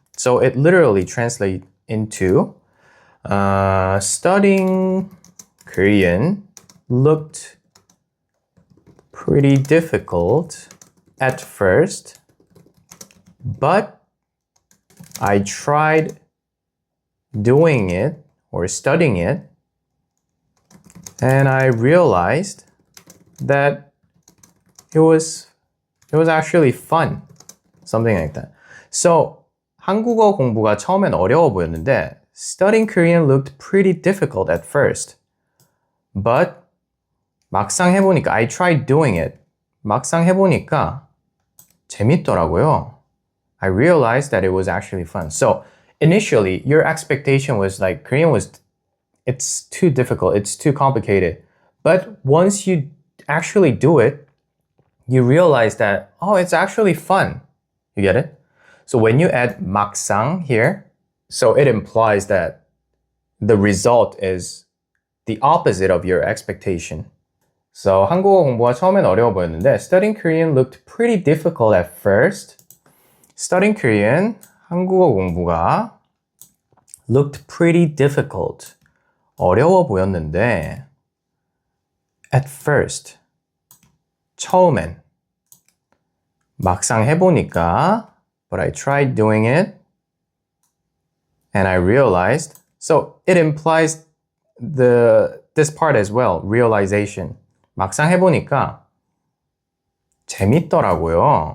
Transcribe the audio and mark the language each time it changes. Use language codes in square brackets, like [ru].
[en] So it literally translates into studying Korean looked pretty difficult at first, but I tried doing it or studying it, and I realized that it was actually fun. Something like that. So, [ko] 한국어 공부가 처음엔 어려워 보였는데 [en] studying Korean looked pretty difficult at first. But [ko] 막상 해보니까 [en] I tried doing it. [ko] 막상 해보니까 재밌더라고요. [en] I realized that it was actually fun. So, initially, your expectation was like Korean it's too difficult, it's too complicated. But once you actually do it, you realize that, oh, it's actually fun. You get it? So when you add 막상 here, so it implies that the result is the opposite of your expectation. So [ko] 한국어 공부가 처음엔 어려워 보였는데 [en] studying Korean looked pretty difficult at first. Studying Korean, [ko] 한국어 공부가 [en] looked pretty difficult. [ko] 어려워 보였는데 [en] at first, [ko] 처음엔 막상 해보니까 [en] but I tried doing it and I realized. So it implies this part as well, realization. [ko] 막상 해보니까 재밌더라고요.